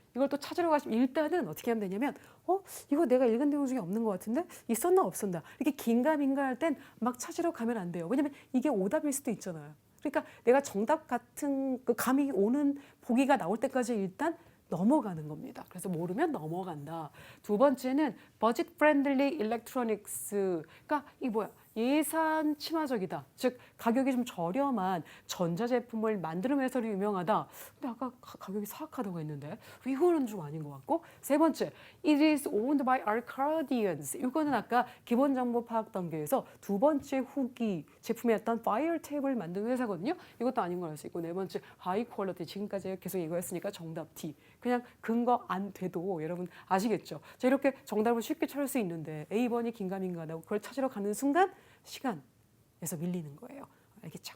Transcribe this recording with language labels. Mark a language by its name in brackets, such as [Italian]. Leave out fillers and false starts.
[Korean] 이걸 또 찾으러 가시면 일단은 어떻게 하면 되냐면 이거 내가 읽은 내용 중에 없는 것 같은데 있었나 없었나 이렇게 긴가민가 할 땐 막 찾으러 가면 안 돼요. 왜냐면 이게 오답일 수도 있잖아요. 그러니까 내가 정답 같은 그 감이 오는 보기가 나올 때까지 일단 넘어가는 겁니다. 그래서 모르면 넘어간다. 두 번째는 [English] budget friendly electronics. [Korean] 그러니까 이 뭐야? 예산 친화적이다. 즉 가격이 좀 저렴한 전자제품을 만드는 회사로 유명하다. 근데 아까 가격이 사악하다고 했는데 이거는 좀 아닌 것 같고. 세 번째, [English] it is owned by Arcadians. [Korean] 이거는 아까 기본 정보 파악 단계에서 두 번째 후기 제품이었던 Firetab을 만든 회사거든요. 이것도 아닌 걸 알 수 있고. 네 번째, [English] high quality. [Korean] 지금까지 계속 얘기했으니까 정답 D. 그냥 근거 안 돼도 여러분 아시겠죠? 자, 이렇게 정답을 쉽게 찾을 수 있는데 A번이 긴가민가하다고 그걸 찾으러 가는 순간 시간에서 밀리는 거예요. 알겠죠?